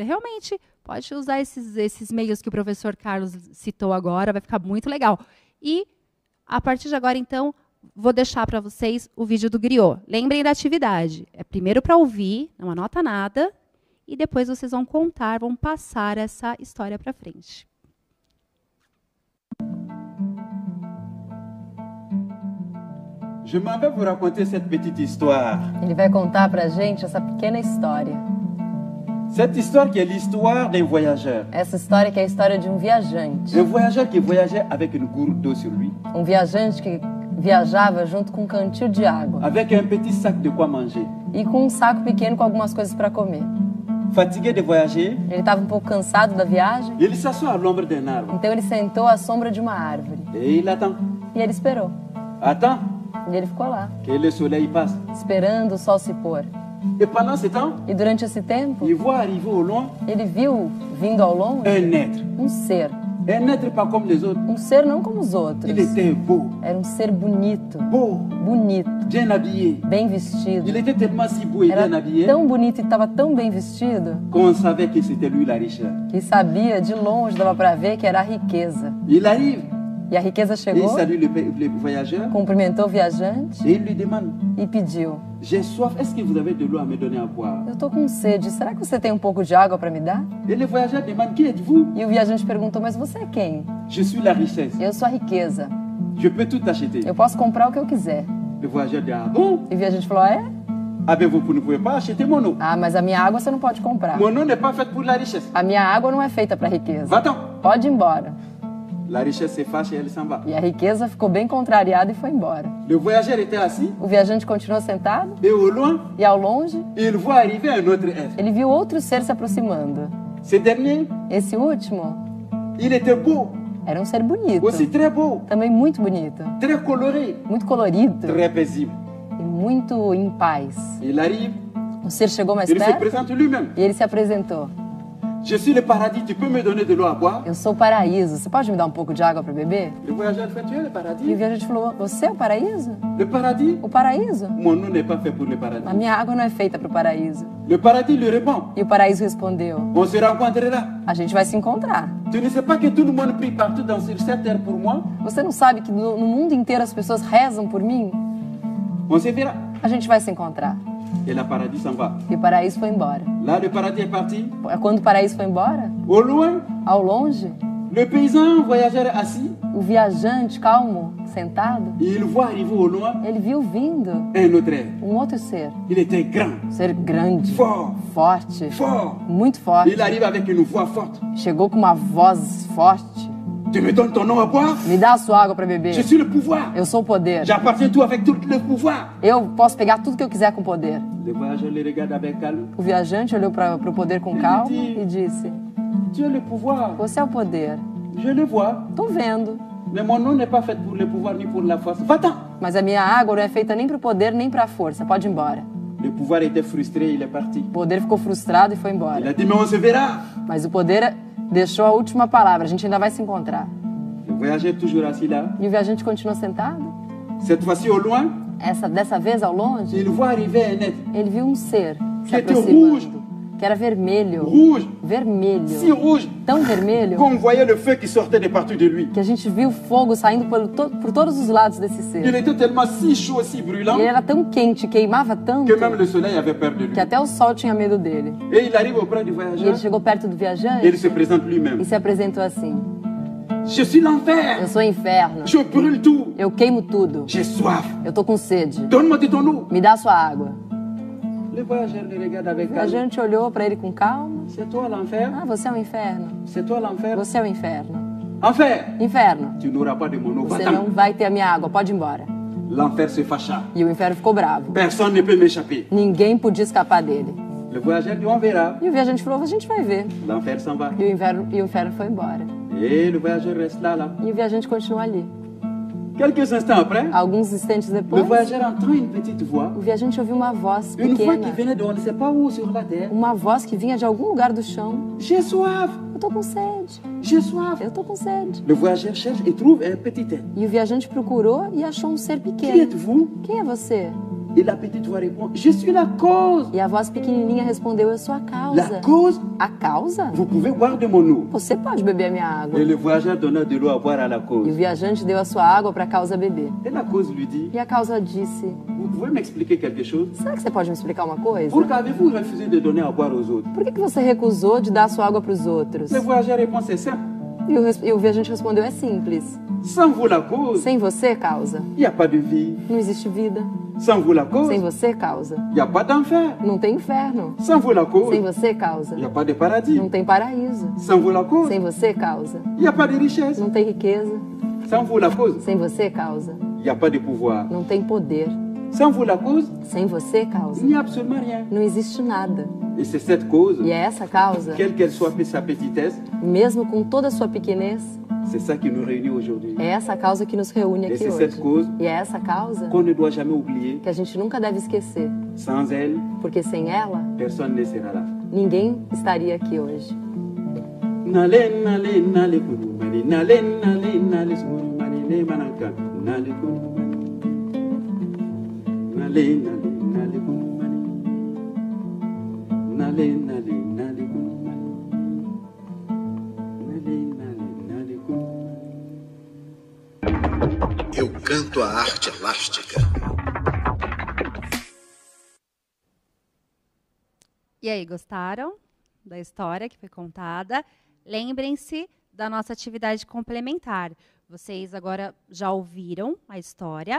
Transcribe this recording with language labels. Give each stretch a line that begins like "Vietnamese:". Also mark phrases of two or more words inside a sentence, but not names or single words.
Portuguese: Realmente, pode usar esses meios que o professor Carlos citou agora, vai ficar muito legal. E, a partir de agora, então, vou deixar para vocês o vídeo do griot. Lembrem da atividade. É primeiro para ouvir, não anota nada, e depois vocês vão contar, vão passar essa história para frente.
French: Je m'en vais vous raconter cette petite histoire.
Portuguese: Ele vai contar pra gente essa pequena história.
French: Cette histoire qui est l'histoire d'un voyageur.
Portuguese: Essa história que é a história de um viajante.
French: Un voyageur qui voyageait avec une gourde d'eau sur lui.
Portuguese: Um viajante que viajava junto com um cantil de água.
French: Avec un petit sac de quoi manger.
Portuguese: E com um saco pequeno com algumas coisas para comer.
French: Fatigué de voyager.
Portuguese: Ele estava um pouco cansado da viagem.
French: Il s'assoit à l'ombre d'un arbre.
Portuguese: Então ele sentou à sombra de uma árvore.
French: Et il attend.
Portuguese: E ele esperou.
French: Attend.
Portuguese: E ele ficou lá,
French: que le soleil passe.
Portuguese: Esperando o sol se pôr.
French: Et pendant ce temps,
Portuguese: e durante esse tempo,
French: il voit arriver au loin,
Portuguese: ele viu, vindo ao longe,
French: un être.
Portuguese: Um ser.
French: Un être pas comme les autres.
Portuguese: Um ser não como os outros.
French: Il était beau.
Portuguese: Era um ser bonito.
French: Beau.
Portuguese: Bonito.
French: Bien habillé.
Portuguese: Bem vestido.
French: Il était tellement si beau et bien habillé.
Portuguese: Tão bonito e estava tão bem vestido.
French: Qu'on savait que c'était lui la richesse.
Portuguese: Que sabia, de longe dava para ver que era a riqueza.
French: Il arrive.
Portuguese: E a riqueza
French: Et il
Portuguese: chegou,
French: salue le voyageur.
Portuguese: cumprimentou o viajante
French: Et il lui demande,
Portuguese: e pediu:
French: j'ai soif, est-ce que vous avez de l'eau à me donner à boire?
Portuguese: eu tô com sede, será que você tem um pouco de água para me dar?
French: Et le voyageur demande, qui êtes-vous?
Portuguese: E o viajante perguntou: mas você é quem?
French: Je suis la richesse.
Portuguese: Eu sou a riqueza.
French: Je peux tout acheter.
Portuguese: Eu posso comprar o que eu quiser.
French: Le voyageur dit, ah bon?
Portuguese: E o viajante falou: é?
French: Ah ben vous ne pouvez pas acheter mon eau.
Portuguese: Ah, mas a minha água você não pode comprar.
French: Mon eau n'est pas faite pour la richesse.
Portuguese: A minha água não é feita para riqueza.
French: Va-t'en.
Portuguese: Pode ir embora.
French: La richesse se fâche et elle s'en va.
Portuguese: E a riqueza ficou bem contrariada e foi embora.
French: Le voyageur était assis
Portuguese: O viajante continuou sentado
French: et au loin,
Portuguese: e ao longe
French: il voit arriver un autre être.
Portuguese: ele viu outro ser se aproximando.
French: Ce dernier,
Portuguese: Esse último
French: il était beau,
Portuguese: era um ser bonito,
French: aussi très beau,
Portuguese: também muito bonito,
French: très coloré,
Portuguese: muito colorido
French: très paisible.
Portuguese: e muito em paz.
French: Il arrive,
Portuguese: O ser chegou mais
French: il se
Portuguese: perto
French: présente lui-même.
Portuguese: e ele se apresentou.
French: Je suis le paradis, tu peux me donner de l'eau à boire?
Portuguese: Eu sou o paraíso, você pode me dar um pouco de água para beber?
French: Le voyageur fait, tu es le
Portuguese: E o
French: paradis?
Portuguese: viajante falou: você é o paraíso?
French: Le paradis?
Portuguese: O paraíso?
French: Mon eau n'est pas fait pour le
Portuguese: A
French: paradis.
Portuguese: minha água não é feita para o paraíso.
French: Le paradis lui répond,
Portuguese: E o paraíso respondeu:
French: on se rencontrera.
Portuguese: a gente vai se encontrar.
French: Tu ne sais pas que tout le monde prie partout sur cette terre pour moi?
Portuguese: Você não sabe que no mundo inteiro as pessoas rezam por mim?
French: On se verra.
Portuguese: A gente vai se encontrar.
French: Et le paradis s'en va.
Portuguese: E o paraíso foi embora.
French: Là, le paradis est parti.
Portuguese: Quando o paraíso foi embora,
French: Au loin,
Portuguese: ao longe,
French: le paysan voyageur est assis.
Portuguese: o viajante calmo, sentado,
French: Et il voit arriver au loin
Portuguese: ele viu vindo
French: un autre être.
Portuguese: um outro ser.
French: Il était grand,
Portuguese: Um ser grande,
French: fort,
Portuguese: forte,
French: fort.
Portuguese: muito forte.
French: Il arrive avec une voix forte.
Portuguese: Chegou com uma voz forte.
French: Tu me donnes ton eau à boire?
Portuguese: Me dá a sua água para
French: Je
Portuguese: beber.
French: suis le pouvoir.
Portuguese: Eu sou o poder.
French: J'appartiens tout avec tout le pouvoir.
Portuguese: Eu posso pegar tudo que eu quiser com poder.
French: Le voyageur le regarde avec calme.
Portuguese: O viajante olhou para o poder com calma e disse:
French: Tu es le pouvoir.
Portuguese: você é o poder.
French: Je le vois.
Portuguese: Tô vendo.
French: Mais mon eau n'est pas faite pour le pouvoir ni pour la force. Va-t'en.
Portuguese: Mas a minha água não é feita nem para o poder nem para a força. Pode ir embora.
French: Le pouvoir était frustré, il est parti.
Portuguese: O poder ficou frustrado e foi
French: Il
Portuguese: embora.
French: a dit, mais on se verra.
Portuguese: Mas o poder deixou a última palavra. A gente ainda vai se encontrar.
French: Le voyageur est toujours assis là.
Portuguese: E o viajante continuou sentado.
French: Cette fois-ci, au loin,
Portuguese: Dessa vez, ao longe,
French: il voit arriver un être.
Portuguese: ele viu um ser se
French: Que était
Portuguese: aproximando.
French: rouge.
Portuguese: Que era vermelho.
French: Rouge, si
Portuguese: Vermelho.
French: rouge,
Portuguese: Tão vermelho
French: qu'on voyait le feu qui sortait de partout de lui.
Portuguese: que a gente viu fogo saindo por todos os lados desse
French: Il
Portuguese: ser.
French: était tellement si chaud, si brûlant,
Portuguese: E ele era tão quente, queimava tanto,
French: que même le soleil avait peur de lui.
Portuguese: que até o sol tinha medo dele.
French: Et il arrive auprès du
Portuguese: E
French: voyageur
Portuguese: ele chegou perto do
French: et il
Portuguese: viajante
French: se présente lui-même.
Portuguese: e se apresentou assim:
French: Je suis l'enfer.
Portuguese: eu sou o inferno,
French: Je brûle tout.
Portuguese: eu queimo tudo,
French: J'ai soif.
Portuguese: eu tô com sede,
French: Donne-moi de ton eau.
Portuguese: me dá a sua água.
French: Le voyageur le regarde avec
Portuguese: O
French: calme.
Portuguese: viajante olhou para ele com calma:
French: C'est toi l'enfer.
Portuguese: ah, você é o inferno,
French: C'est toi l'enfer.
Portuguese: você é o inferno.
French: Enfer,
Portuguese: Inferno,
French: tu n'auras pas de mon eau.
Portuguese: você
French: Va-t'en.
Portuguese: não vai ter a minha água, pode ir embora.
French: L'enfer se fâcha.
Portuguese: E o inferno ficou bravo.
French: Personne ne peut m'échapper.
Portuguese: Ninguém podia escapar dele.
French: Le voyageur dit, on verra.
Portuguese: E o viajante falou: a gente vai ver.
French: L'enfer s'en va.
Portuguese: E o inferno foi embora.
French: Et le voyageur reste là.
Portuguese: E o viajante continua ali.
French: Quelques instants après,
Portuguese: Alguns instantes
French: le
Portuguese: depois,
French: voyageur entend une petite voix.
Portuguese: o viajante ouviu uma voz
French: Une voix qui
Portuguese: pequena.
French: venait de on ne sait pas où sur la terre.
Portuguese: Uma voz que vinha de algum lugar do chão.
French: J'ai soif.
Portuguese: Eu tô com sede.
French: J'ai soif.
Portuguese: Eu tô com sede.
French: Le voyageur cherche et trouve un petit être.
Portuguese: E o viajante procurou e achou um ser
French: Qui
Portuguese: pequeno.
French: êtes-vous?
Portuguese: Quem é você?
French: Et la petite voix répond, je suis la cause.
Portuguese: E a voz pequenininha respondeu: eu sou a
French: La
Portuguese: causa.
French: cause,
Portuguese: A causa?
French: vous pouvez boire de mon eau.
Portuguese: Você pode beber a minha água.
French: Et le voyageur donna de l'eau à boire à la
Portuguese: E o
French: cause.
Portuguese: viajante deu a sua água para a causa beber.
French: Et la cause lui dit,
Portuguese: E a causa disse:
French: vous pouvez m'expliquer quelque chose?
Portuguese: será que você pode me explicar uma coisa?
French: Pourquoi avez-vous refusé de donner à boire aux autres?
Portuguese: Por que você recusou de dar a sua água para os outros?
French: Le voyageur répond, c'est simple.
Portuguese: E o viajante respondeu: é simples.
French: Sans vous la cause,
Portuguese: Sem você, causa,
French: il n'y a pas de vie.
Portuguese: não existe vida.
French: Sans vous la cause,
Portuguese: Sem
French: il
Portuguese: você, causa,
French: n'y a pas d'enfer.
Portuguese: não tem inferno.
French: Sans vous la cause,
Portuguese: Sem você, causa,
French: il n'y a pas de paradis.
Portuguese: não tem paraíso.
French: Sans vous la cause,
Portuguese: Sem você, causa,
French: il n'y a pas de richesse.
Portuguese: não tem riqueza.
French: Sans vous la cause,
Portuguese: Sem você, causa,
French: il n'y a pas de pouvoir.
Portuguese: não tem poder.
French: Sans vous la cause,
Portuguese: Sem você, causa,
French: il n'y a absolument rien.
Portuguese: não existe nada.
French: Et c'est cette cause,
Portuguese: E é essa causa,
French: quelle qu'elle soit sa petitesse,
Portuguese: mesmo com toda a sua pequenez,
French: c'est ça qui nous réunit aujourd'hui.
Portuguese: é essa causa que nos reúne
French: Et
Portuguese: aqui
French: c'est
Portuguese: hoje.
French: cette cause
Portuguese: E é essa causa
French: qu'on ne doit jamais oublier.
Portuguese: que a gente nunca deve esquecer,
French: Sans elle,
Portuguese: porque sem ela,
French: personne ne sera là.
Portuguese: ninguém estaria aqui hoje. Nale, nale, nale, kunumani, nale, nale, nale, sumurumani, ne mananka, nale, kunumani. Nale, nale, nale, kunumani. Nale, nale, nale, kunumani. Nale, nale, nale, kunumani. Canto à arte elástica. E aí, gostaram da história que foi contada? Lembrem-se da nossa atividade complementar. Vocês agora já ouviram a história.